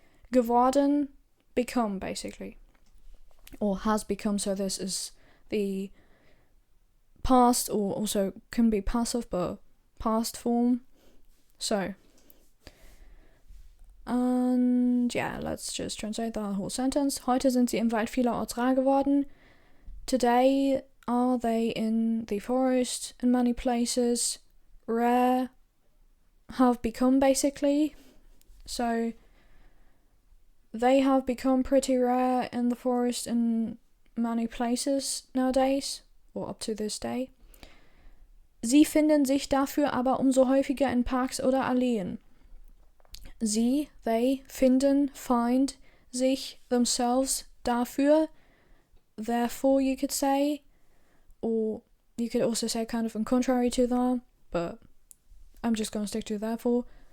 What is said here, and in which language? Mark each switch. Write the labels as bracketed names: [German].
[English] Geworden, become, basically. Or has become, so this is the past, or also can be passive, but past form. So, and yeah, let's just translate that whole sentence. [German] Heute sind sie im Wald vielerorts rar geworden. [English] Today are they in the forest in many places. Rare, have become, basically. So they have become pretty rare in the forest in many places nowadays, or up to this day. [German] Sie finden sich dafür aber umso häufiger in Parks oder Alleen. [English] Sie, they, finden, find, sich, themselves, dafür, therefore, you could say, or you could also say kind of in contrary to that, but I'm just going to stick to therefore.